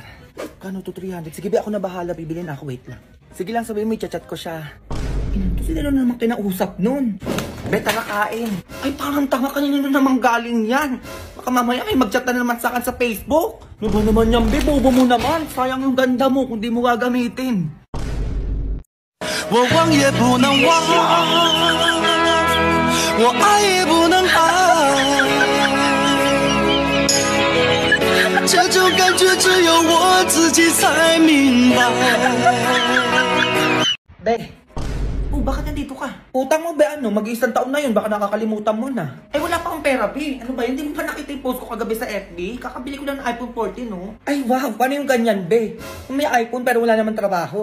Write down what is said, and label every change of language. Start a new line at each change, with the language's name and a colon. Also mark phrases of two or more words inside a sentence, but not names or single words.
Filipino: Kano to, 300? Sige, be, ako na bahala. Bibili na ako. Wait lang. Sige lang, sabi mo, i-chat ko siya. Ito sila na naman kinausap nun. Be, tara kain. Ay, parang tanga, kanina na naman galing yan. Baka mamaya ay mag-chat na naman sa akin sa Facebook. Ano ba naman yan, be? Bobo mo naman. Sayang yung ganda mo kung di mo gagamitin.
Chinese: 我忘也不能忘，我爱也不能爱，这种感觉只有我自己才明白。
Filipino: Be, bakit nandito ka? Utang mo, be, ano? Mag-iisang taon na yun, baka nakakalimutan mo na. Ay, wala pa akong pera, be. Ano ba, hindi mo pa nakita yung post ko kagabi sa FB? Kakabili ko lang ng iPhone 14, no? Ay, wow, paano yung ganyan, be? Kung may iPhone pero wala naman trabaho.